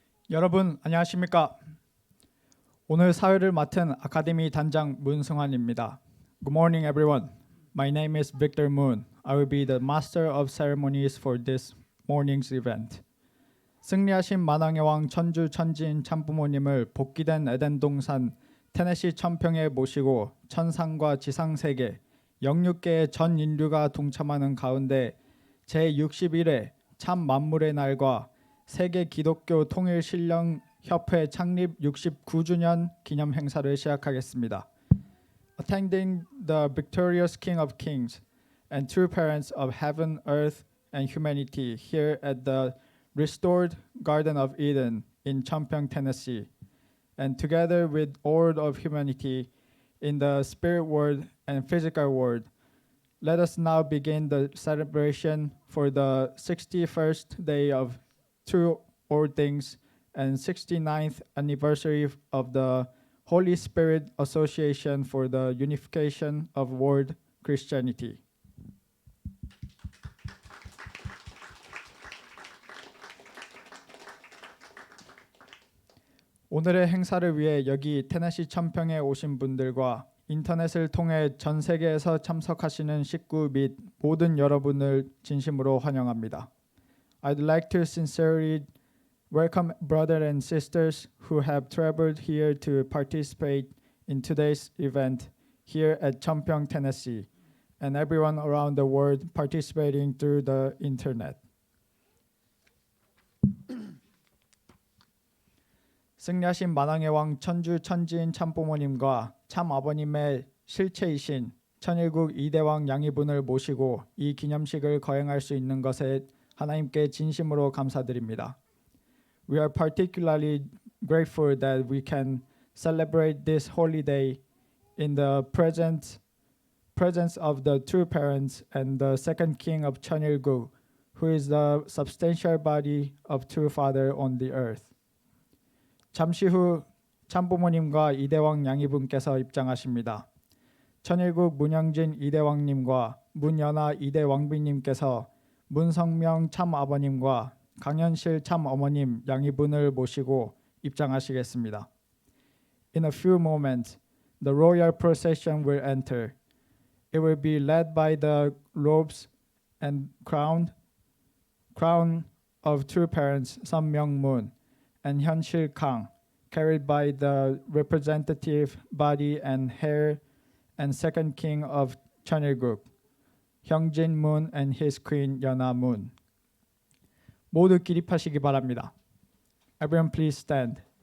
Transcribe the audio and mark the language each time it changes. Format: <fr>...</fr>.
<ko>여러분 안녕하십니까? 오늘 사회를 맡은 아카데미 단장 문승환입니다.</ko> <en>Good morning everyone. My name is Victor Moon. I will be the master of ceremonies for this morning's event.</en> <ko>승리하신 만왕의 왕 천주 천지인 참부모님을 복귀된 에덴 동산 테네시 천평에 모시고 천상과 지상 세계 영육계의 전 인류가 동참하는 가운데 제61회 참 만물의 날과 세계 기독교 통일 신령 협회 창립 69주년 기념 행사를 시작하겠습니다.</ko> <en>Attending the victorious King of Kings and true parents of heaven, earth, and humanity here at the restored Garden of Eden in Champyeong, Tennessee, and together with all of humanity in the spirit world and physical world, let us now begin the celebration for the 61st day of True All Things and 69th anniversary of the Holy Spirit Association for the Unification of World Christianity.</en> <ko>오늘의 행사를 위해 여기 테네시 천평에 오신 분들과 인터넷을 통해 전 세계에서 참석하시는 식구 및 모든 여러분을 진심으로 환영합니다.</ko> <en>I'd like to sincerely welcome brothers and sisters who have traveled here to participate in today's event here at Champyeong, Tennessee, and everyone around the world participating through the internet.</en> <ko>승리하신 만왕의 왕 천주 천지인 참부모님과 참아버님의 실체이신 천일국 이대왕 양이분을 모시고 이 기념식을 거행할 수 있는 것에 하나님께 진심으로 감사드립니다.</ko> <en>We are particularly grateful that we can celebrate this holy day in the presence of the true parents and the second king of Cheonilguk, who is the substantial body of true father on the earth.</en> <ko>잠시 후 참부모님과 이대왕 양이분께서 입장하십니다. 천일국 문영진 이대왕님과 문연아 이대왕비님께서 문성명 참아버님과 강현실 참어머님 양이분을 모시고 입장하시겠습니다.</ko> <en>In a few moments, the royal procession will enter. It will be led by the robes and crown of true parents Sunmyoung Moon and Hyunsil Kang, carried by the representative body and heir and second king of Cheonilguk, Hyungjin Moon and his queen Yeona Moon.</en> <ko>모두 기립하시기 바랍니다.</ko> <en>Everyone please stand.</en>